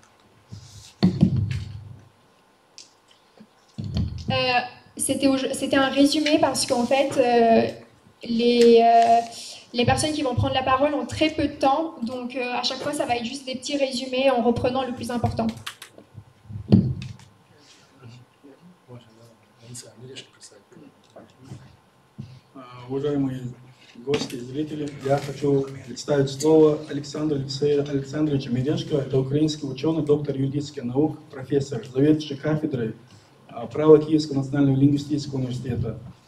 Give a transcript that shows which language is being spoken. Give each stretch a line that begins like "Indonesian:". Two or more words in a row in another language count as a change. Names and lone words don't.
French: C'était un résumé parce qu'en fait, les personnes qui vont prendre la parole ont très peu de temps, donc à chaque fois, ça va être juste des petits résumés en reprenant le plus important.
Russian: Уважаемые гости и зрители, я хочу представить слово Александру Александровичу Медешко. Это украинский ученый, доктор юридических наук, профессор, заведующий кафедрой права Киевского национального лингвистического университета.